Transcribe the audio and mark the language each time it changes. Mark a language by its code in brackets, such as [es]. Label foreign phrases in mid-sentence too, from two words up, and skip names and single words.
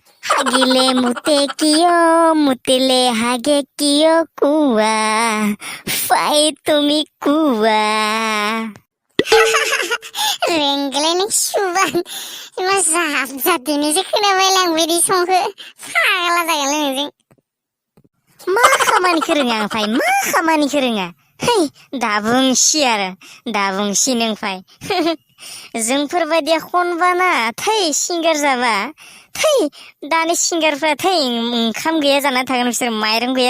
[as] হাগিলে মুতিলে হাগে কিয় কোৱা ফাই তুমি কোৱা [brx] रेंगलायनाय सुबान मा जाबजाबदोनो जे खोनाबाय लांबायदि संखो फाग्ला जागोन नोंजों मा खामानिखौ रोङा ओमफ्राय मा खामानिखौ रोङा है दाबुंसि आरो दाबुंसि नोंफाय जोंफोरबायदिया खनबाना थै सिंगार जाबा थै दानि सिंगारफ्रा थै ओंखाम गैया जाना थागोन बिसोर माइरं गैया